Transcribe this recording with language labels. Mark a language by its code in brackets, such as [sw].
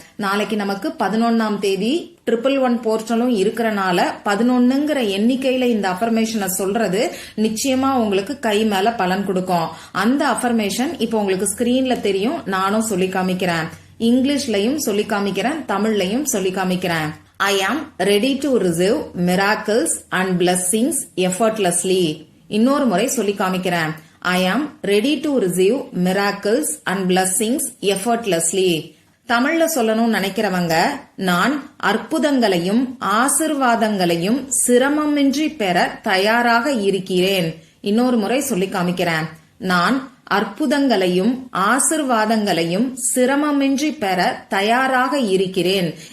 [ta] நாளைக்கு நமக்கு 11ஆம் தேதி 111 போர்ட்டலும் இருக்கிறனால 11ங்கிற எண்ணிக்கையில இந்த அஃபர்மேஷனை சொல்றது நிச்சயமா உங்களுக்கு கை மேல பலன் கொடுக்கும். அந்த அஃபர்மேஷன் இப்ப உங்களுக்கு ஸ்கிரீன்ல தெரியும். நானும் சொல்லி காமிக்கிறேன். இங்கிலீஷ்லயும் சொல்லி காமிக்கிறேன், தமிழ்லயும் சொல்லி காமிக்கிறேன். [en] I am ready to receive miracles and blessings effortlessly. [ta] இன்னொரு முறை சொல்லி காமிக்கிறேன். [en] I am ready to receive miracles and blessings effortlessly. [ta] தமிழ்ல சொல்லணும்னு நினைக்கிறவங்க, நான் அற்புதங்களையும் ஆசிர்வாதங்களையும் சிரமமின்றி பெற தயாராக இருக்கிறேன். இன்னொரு முறை சொல்லி காமிக்கிறேன். நான் அற்புதங்களையும் ஆசிர்வாதங்களையும் சிரமமின்றி பெற தயாராக இருக்கிறேன்.